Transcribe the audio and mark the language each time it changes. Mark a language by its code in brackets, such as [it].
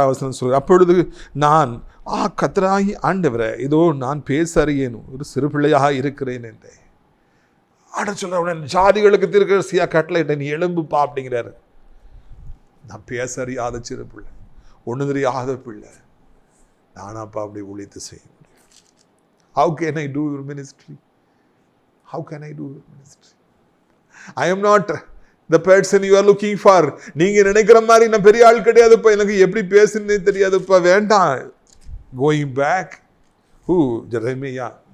[ta] 6ஆம் வசனம் சொல்கிறார், அப்பொழுது நான் கர்த்தராகி ஆண்டவரே, இதோ நான் பேச அறியேன், ஒரு சிறு பிள்ளையாக இருக்கிறேன் என்றேன். ஆண்டவர் சொல்ற, ஜாதிகளுக்கு தீர்க்கதரிசியா கட்டளையிட்ட, நீ எழும்புப்பா அப்படிங்கிறாரு. நான் பேச அறியாத சிறு பிள்ளை, ஒன்று தெரியாத பிள்ளை, நானாப்பா அப்படி ஊழியத்தை செய்ய முடியும்? [en] How can I do your ministry? How can I do your ministry? I am not the person you are looking for. [ta] நீங்க நினைக்கிற மாதிரி நான் பெரிய ஆள் கிடையாதுப்பா, எனக்கு எப்படி பேசுனே தெரியாதுப்பா, வேண்டாம். [en] Going back. Who? [ta] ஜெரமையா.